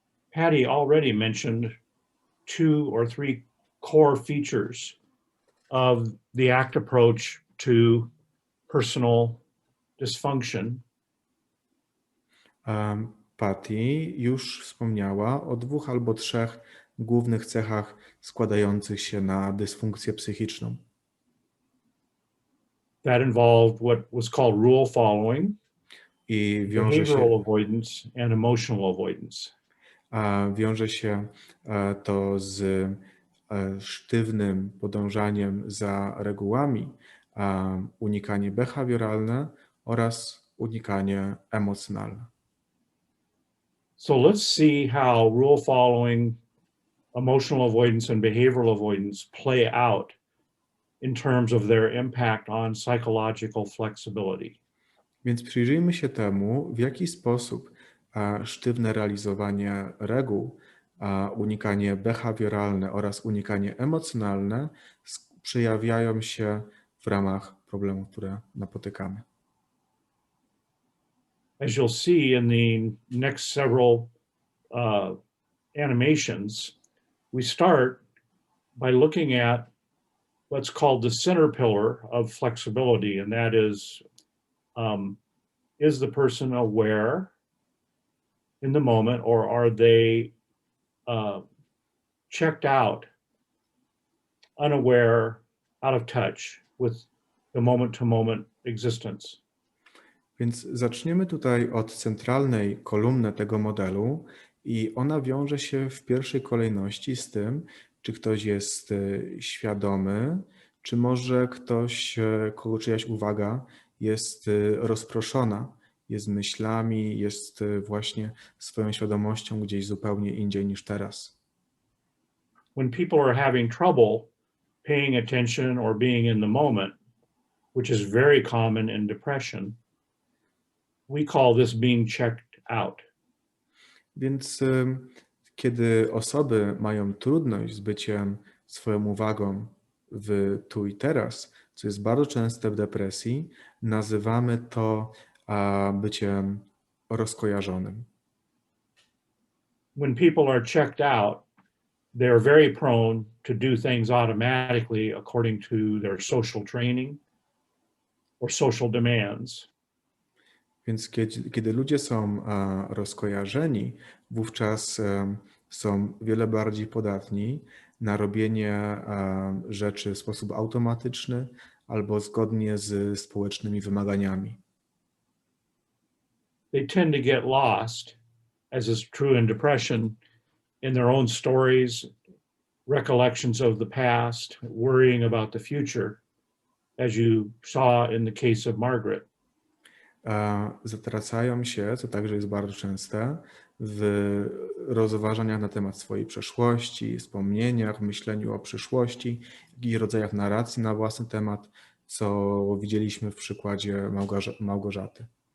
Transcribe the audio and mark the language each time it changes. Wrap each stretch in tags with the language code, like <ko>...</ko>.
<en>Patti already mentioned 2 or 3 core features of the ACT approach to personal dysfunction.</en> <pl>Patti już wspomniała o 2 albo 3 głównych cechach składających się na dysfunkcję psychiczną.</pl> <en>That involved what was called rule following, I behavioral avoidance, and emotional avoidance.</en> <pl>Wiąże się to z sztywnym podążaniem za regułami, unikanie behawioralne oraz unikanie emocjonalne.</pl> <en>So let's see how rule following, emotional avoidance, and behavioral avoidance play out in terms of their impact on psychological flexibility.</en> <pl>Więc przyjrzyjmy się temu, w jaki sposób sztywne realizowanie reguł, unikanie behawioralne oraz unikanie emocjonalne przejawiają się w ramach problemów, które napotykamy.</pl> <en>As you'll see in the next several animations, we start by looking at what's called the center pillar of flexibility, and that is the person aware in the moment, or are they checked out, unaware, out of touch with the moment-to-moment existence?</en> <pl>Więc zaczniemy tutaj od centralnej kolumny tego modelu i ona wiąże się w pierwszej kolejności z tym, czy ktoś jest świadomy, czy może ktoś, czyjaś uwaga jest rozproszona, jest myślami, jest właśnie swoją świadomością gdzieś zupełnie indziej niż teraz.</pl> <en>When people are having trouble paying attention or being in the moment, which is very common in depression, we call this being checked out.</en> <pl>Więc kiedy osoby mają trudność z byciem swoją uwagą w tu i teraz, co jest bardzo częste w depresji, nazywamy to byciem rozkojarzonym.</pl> <en>When people are checked out, they're very prone to do things automatically according to their social training or social demands.</en> <pl>Więc kiedy ludzie są rozkojarzeni, wówczas są wiele bardziej podatni na robienie rzeczy w sposób automatyczny albo zgodnie z społecznymi wymaganiami.</pl> <en>They tend to get lost, as is true in depression, in their own stories, recollections of the past, worrying about the future, as you saw in the case of Margaret.</en> <pl>Zatracają się, co także jest bardzo częste, w rozważaniach na temat swojej przeszłości, wspomnieniach, myśleniu o przyszłości i rodzajach narracji na własny temat, co widzieliśmy w przykładzie Małgorzaty.</pl>